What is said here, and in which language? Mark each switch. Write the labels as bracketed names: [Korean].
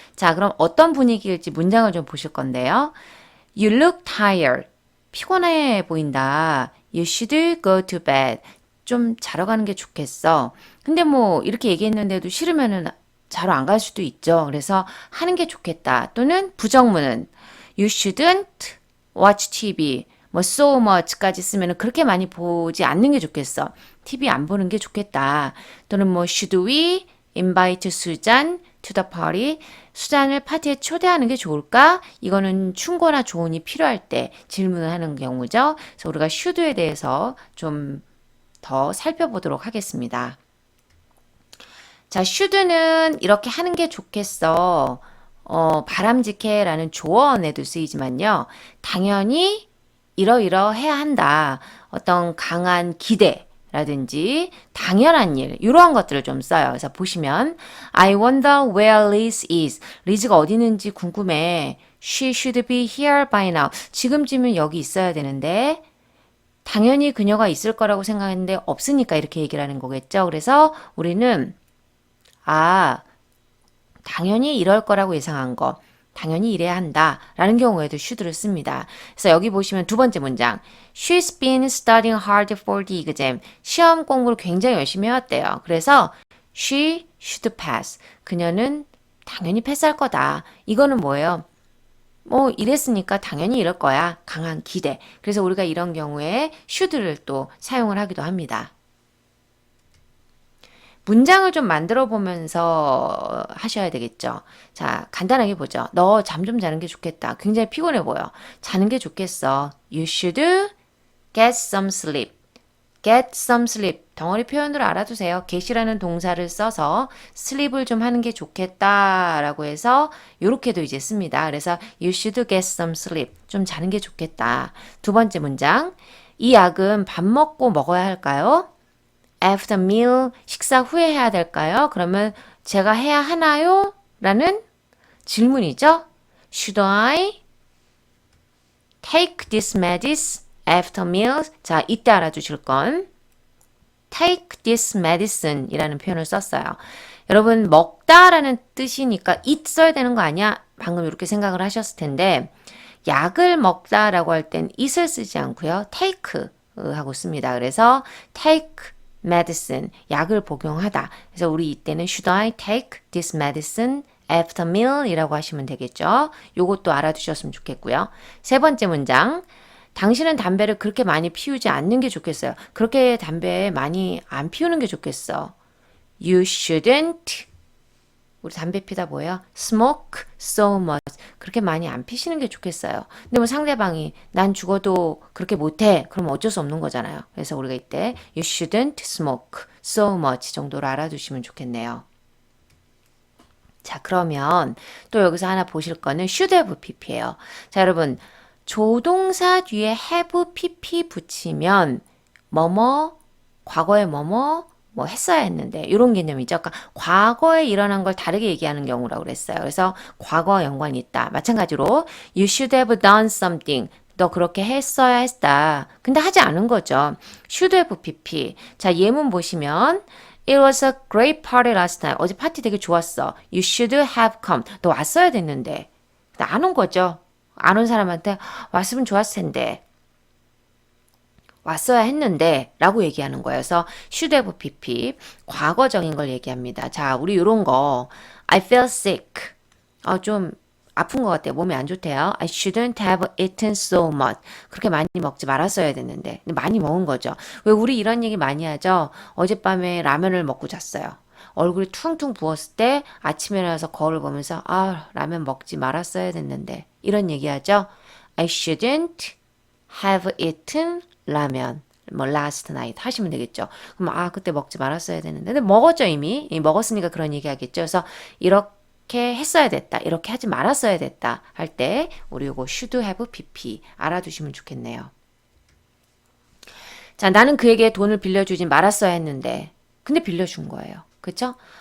[Korean] 자, 그럼 어떤 분위기일지 문장을 좀 보실 건데요. [English] You look tired. [Korean] 피곤해 보인다. [English] You should go to bed. [Korean] 좀 자러 가는 게 좋겠어. 근데 뭐 이렇게 얘기했는데도 싫으면은 자러 안 갈 수도 있죠. 그래서 하는 게 좋겠다. 또는 부정문은 [English] You shouldn't watch TV. [Korean] 뭐 [English] so much [Korean] 까지 쓰면은 그렇게 많이 보지 않는 게 좋겠어. [English] TV [Korean] 안 보는 게 좋겠다. 또는 뭐 [English] should we invite Susan to the party? [Korean] 수잔을 파티에 초대하는 게 좋을까? 이거는 충고나 조언이 필요할 때 질문을 하는 경우죠. 그래서 우리가 should에 대해서 좀 더 살펴보도록 하겠습니다. 자, should는 이렇게 하는 게 좋겠어. 바람직해 라는 조언에도 쓰이지만요. 당연히 이러이러해야 한다. 어떤 강한 기대 라든지 당연한 일 이러한 것들을 좀 써요. 그래서 보시면 [English] I wonder where Liz is. [Korean] 리즈가 어디 있는지 궁금해. [English] She should be here by now. [Korean] 지금쯤은 여기 있어야 되는데 당연히 그녀가 있을 거라고 생각했는데 없으니까 이렇게 얘기를 하는 거겠죠. 그래서 우리는 당연히 이럴 거라고 예상한 거. 당연히 이래야 한다. 라는 경우에도 should를 씁니다. 그래서 여기 보시면 두 번째 문장. [English] She's been studying hard for the exam. [Korean] 시험 공부를 굉장히 열심히 해왔대요. 그래서 [English] she should pass. [Korean] 그녀는 당연히 패스할 거다. 이거는 뭐예요? 뭐 이랬으니까 당연히 이럴 거야. 강한 기대. 그래서 우리가 이런 경우에 should를 또 사용을 하기도 합니다. 문장을 좀 만들어 보면서 하셔야 되겠죠. 자, 간단하게 보죠. 너 잠 좀 자는 게 좋겠다. 굉장히 피곤해 보여. 자는 게 좋겠어. [English] You should get some sleep. get some sleep. [Korean] 덩어리 표현으로 알아두세요. get이라는 동사를 써서 sleep을 좀 하는 게 좋겠다라고 해서 이렇게도 이제 씁니다. 그래서 [English] you should get some sleep. [Korean] 좀 자는 게 좋겠다. 두 번째 문장. 이 약은 밥 먹고 먹어야 할까요? [English] After meal, [Korean] 식사 후에 해야 될까요? 그러면 제가 해야 하나요? 라는 질문이죠. [English] Should I take this medicine after meal? [Korean] 자, 이때 알아두실 건 [English] take this medicine [Korean] 이라는 표현을 썼어요. 여러분, 먹다라는 뜻이니까 it 써야 되는 거 아니야? 방금 이렇게 생각을 하셨을 텐데 약을 먹다라고 할 땐 it을 쓰지 않고요. take 하고 씁니다. 그래서 take medicine, 약을 복용하다. 그래서 우리 이때는 [English] should I take this medicine after meal [Korean] 이라고 하시면 되겠죠. 요것도 알아두셨으면 좋겠고요. 세 번째 문장. 당신은 담배를 그렇게 많이 피우지 않는 게 좋겠어요. 그렇게 담배 많이 안 피우는 게 좋겠어. [English] You shouldn't [Korean] 우리 담배 피다 뭐예요? [English] Smoke so much. [Korean] 그렇게 많이 안 피시는 게 좋겠어요. 근데 뭐 상대방이 난 죽어도 그렇게 못해. 그럼 어쩔 수 없는 거잖아요. 그래서 우리가 이때 [English] You shouldn't smoke so much [Korean] 정도로 알아두시면 좋겠네요. 자, 그러면 또 여기서 하나 보실 거는 should have pp예요. 자, 여러분 조동사 뒤에 have pp 붙이면 뭐뭐 과거에 뭐뭐 뭐 했어야 했는데 이런 개념이죠. 그러니까 과거에 일어난 걸 다르게 얘기하는 경우라고 그랬어요. 그래서 과거 연관이 있다. 마찬가지로 [English] you should have done something. [Korean] 너 그렇게 했어야 했다. 근데 하지 않은 거죠. [English] should have pp. [Korean] 자, 예문 보시면 [English] It was a great party last night. [Korean] 어제 파티 되게 좋았어. [English] You should have come. [Korean] 너 왔어야 됐는데. 안 온 거죠. 안 온 사람한테 왔으면 좋았을 텐데. 왔어야 했는데 라고 얘기하는 거예요. 그래서 [English] should have pp. [Korean] 과거적인 걸 얘기합니다. 자, 우리 요런 거 [English] I feel sick. [Korean] 좀 아픈 것 같아요. 몸이 안 좋대요. [English] I shouldn't have eaten so much. [Korean] 그렇게 많이 먹지 말았어야 됐는데. 근데 많이 먹은 거죠. 왜 우리 이런 얘기 많이 하죠? 어젯밤에 라면을 먹고 잤어요. 얼굴이 퉁퉁 부었을 때 아침에 일어나서 거울을 보면서 라면 먹지 말았어야 됐는데. 이런 얘기 하죠. [English] I shouldn't have eaten 라면. [Korean] 뭐 [English] last night [Korean] 하시면 되겠죠. 그럼 그때 먹지 말았어야 되는데. 근데 먹었죠 이미. 먹었으니까 그런 얘기 하겠죠. 그래서 이렇게 했어야 됐다. 이렇게 하지 말았어야 됐다. 할 때 우리 요거 should have pp 알아두시면 좋겠네요. 자, 나는 그에게 돈을 빌려주지 말았어야 했는데. 근데 빌려준 거예요. 그쵸?